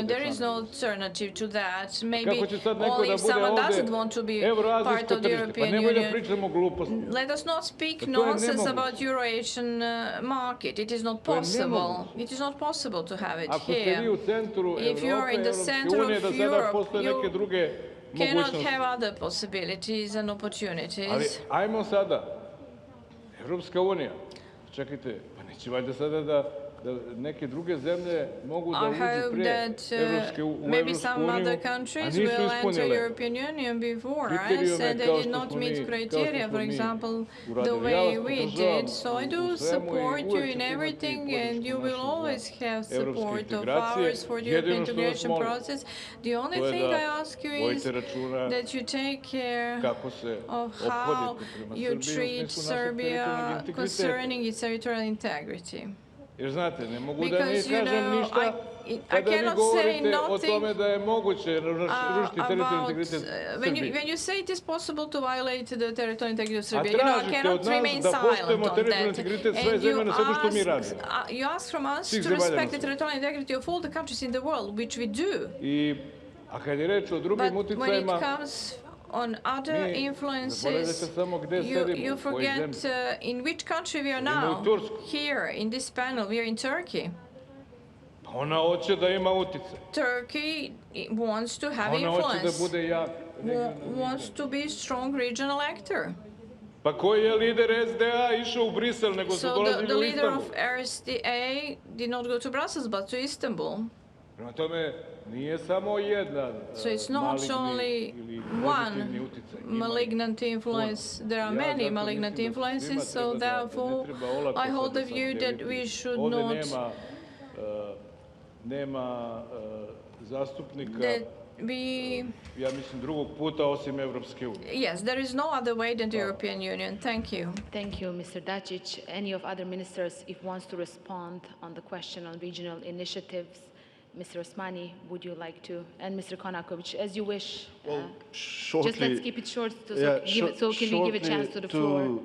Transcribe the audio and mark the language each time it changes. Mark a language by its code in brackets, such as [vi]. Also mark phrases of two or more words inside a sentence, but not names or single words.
[en] There is no alternative to that. Maybe only if someone doesn't want to be part of the European Union. Let us not speak nonsense about Euro-Asian market. It is not possible. It is not possible to have it here. If you are in the center of Europe, you cannot have other possibilities and opportunities. [sr] Ali ajmo sada, Evropska unija, čekajte, pa neće valjda sada da neke druge zemlje mogu da uđu pre Evropske unije, [en] maybe some other countries will enter European Union before us and they did not meet criteria, for example, the way we did. So I do support you in everything and you will always have support of ours for the European integration process. The only thing I ask you is that you take care of how you treat Serbia concerning its territorial integrity. [sr] Jer znate, ne mogu da ne kažem ništa kada vi govorite o tome da je moguće rušiti teritorijalni integritet Srbije. [en] When you say it is possible to violate the territorial integrity of Serbia, you know, I cannot remain silent on that. And you ask from us to respect the territorial integrity of all the countries in the world, which we do. [sr] A kad je reč o drugim uticajima, [en] on other influences, you forget in which country we are now. Here, in this panel, we are in Turkey. [sr] Ona hoće da ima uticaj. [en] Turkey wants to have influence, wants to be a strong regional actor. [sr] Pa koji je lider SDA išao u Brisel, nego su dolazili u Istanbul? [en] So the leader of RSDA did not go to Brussels, but to Istanbul. [sr] Prema tome, nije samo jedan maligni ili [en] one malignant influence. There are many malignant influences, so therefore I hold the view that we should not [sr] nema zastupnika, ja mislim, drugog puta osim Evropske unije. [en] Yes, there is no other way than the European Union. Thank you. Thank you, Mr. Dačić. Any of other ministers, if wants to respond on the question on regional initiatives, Mr. Osmani, would you like to? And Mr. Konakovic, as you wish. Shortly, just let's keep it short so can we give a chance to the floor?